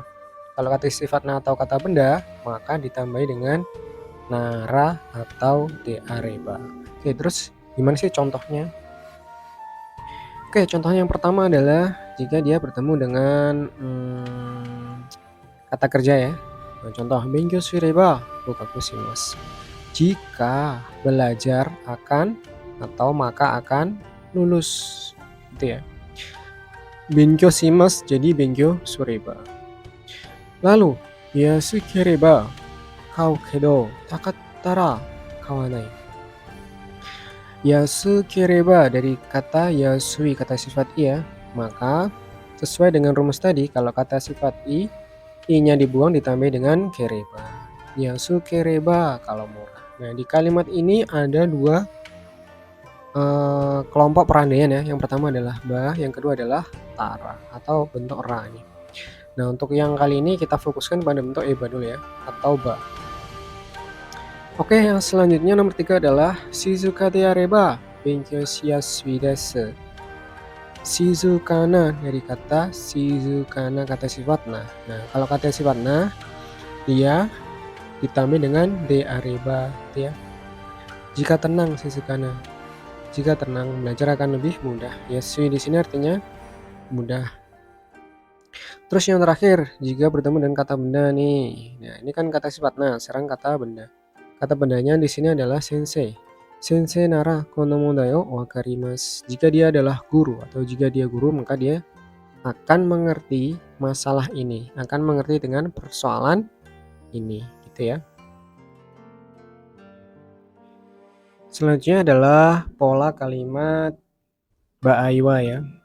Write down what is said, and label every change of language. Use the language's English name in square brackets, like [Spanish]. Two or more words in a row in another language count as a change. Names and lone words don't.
[Indonesian] Kalau kata sifat na atau kata benda, maka ditambahi dengan nara atau deareba. Oke, terus gimana sih contohnya? Oke, contohnya yang pertama adalah jika dia bertemu dengan kata kerja ya. [Japanese] Nah, contoh 勉強すれば合格します. [Indonesian] Jika belajar akan atau maka akan lulus, gitu ya. [Japanese] 勉強します jadi 勉強すれば. Lalu 安ければ買うけど高かったら買わない. [Indonesian] Yasukereba dari kata yasui, kata sifat i ya. Maka sesuai dengan rumus tadi, kalau kata sifat i-nya dibuang ditambah dengan kereba. Yasukereba kalau murah. Nah, di kalimat ini ada dua kelompok perandaian ya. Yang pertama adalah ba, yang kedua adalah tara atau bentuk ra ini. Nah, untuk yang kali ini kita fokuskan pada bentuk eba dulu ya, atau ba. Oke, yang selanjutnya nomor 3 adalah [Japanese] 静かであれば勉強しやすいです. [Indonesian] Shizukana dari kata shizukana, kata sifat na. Nah, kalau kata sifat na dia ditambah dengan de areba ya. Jika tenang shizukana. Jika tenang belajar akan lebih mudah. Yasui di sini artinya mudah. Terus yang terakhir, jika bertemu dengan kata benda nih. Nah, ini kan kata sifat na, sekarang kata benda. Kata bendanya di sini adalah sensei. [Japanese] 先生ならこの問題を分かります. [Indonesian] Jika dia adalah guru atau jika dia guru, maka dia akan mengerti masalah ini, akan mengerti dengan persoalan ini, gitu ya. Selanjutnya adalah pola kalimat ba'aiwa ya.